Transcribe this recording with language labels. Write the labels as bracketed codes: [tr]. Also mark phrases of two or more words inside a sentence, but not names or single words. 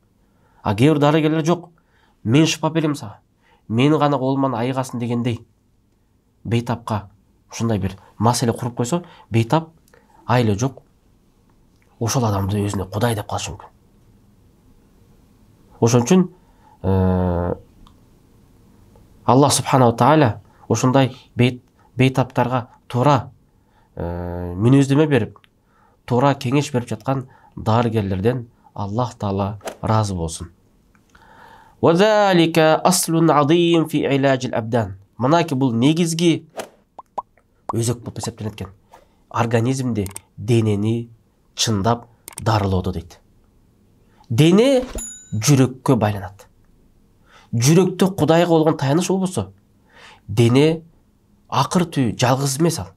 [ky] А кээ бир дарыгерлер жок. Мен шыпа берем сага. мен гана колуман айыгасын дегендей бейтапка ушундай бир маселе куруп койсо, бейтап айылы жок ошол адамды өзүнө кудай деп калышы мүмкүн. Ошон үчүн Аллах [ar] سبحانه تعالى [ky] ошондой бейтаптарга туура мүнөздөмө берип, туура кеңеш берип жаткан дарыгерлерден Аллах таала разы болсун. [ar] وَذَلِكَ أَصْلٌ عَظِيمٌ فِي عِلَاجِ الْأَبْدَانِ. [ky] Мынаки бул негизги өзөк болуп эсептелет экен. Организмди, денени чындап дарылоодо дейт. Дене жүрөккө байланат. Жүрөктө Кудайга болгон таяныш болбосо, дене акыр түү жалгыз эмес ал.